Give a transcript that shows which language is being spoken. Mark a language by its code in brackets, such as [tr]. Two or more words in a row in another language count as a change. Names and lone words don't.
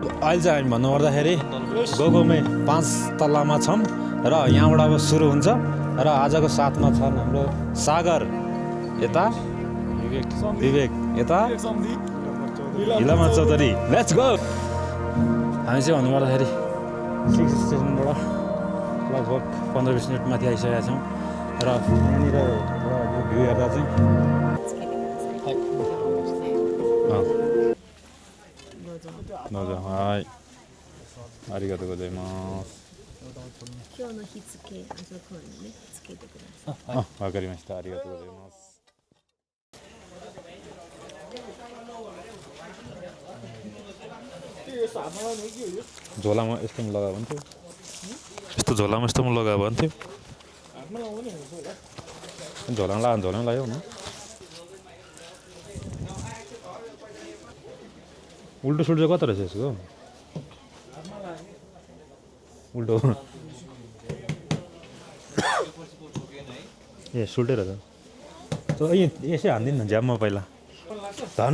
[ne] अहिले चाहिँ हामी भन्नुपर्दाखेरि गोगोमै 5 तल्लामा छौँ र यहाँबाट अब सुरु हुन्छ र आजको साथमा छन् हाम्रो सागर यता विवेक यता हिलामा चौधरी [en] let's go. [ne] हामी चाहिँ भन्नुपर्दाखेरि 6 स्टेसनबाट लगभग 15-20 मिनट माथि आइसकेका छौँ र यहाँनिर भ्यू हेर्दा चाहिँ [ja] はい、ありがとうございます。今日の日付あそこにねつけてください。あ、わかりました。ありがとうございます。 [ne] झोलामा यस्तो पनि लगायो भने थियो यस्तो झोलामा यस्तो पनि लगायो भने थियो झोलामा लाग्यो न उल्टो सुल्टो कता रहेछ यसको उल्टो ए सुल्टै रहेछ यसै हान्दिनँ न ज्याममा पहिला धन्न